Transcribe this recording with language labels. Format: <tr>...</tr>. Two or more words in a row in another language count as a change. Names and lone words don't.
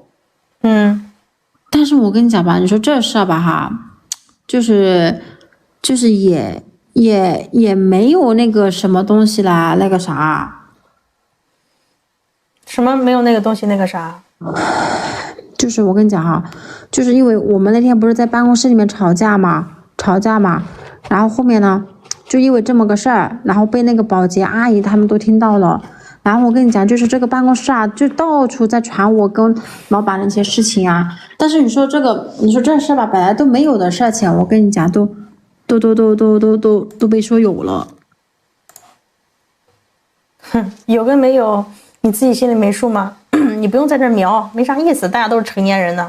<zh>但是我跟你講吧，你說這事吧哈，就是也沒有那個什麼東西啦，那個啥。什麼沒有那個東西那個啥？就是我跟你講哈，就是因為我們那天不是在辦公室裡面吵架嘛，然後後面呢，就因為這麼個事兒，然後被那個保潔阿姨他們都聽到了，然後我跟你講，就是這個辦公室啊，就到處在傳我跟老闆那些事情啊，但是你說這事吧，本來都沒有的事情，我跟你講都被說有了。有跟沒有，你自己心裡沒數嗎？你不用在這瞄，沒啥意思，大家都是成年人呢。</zh>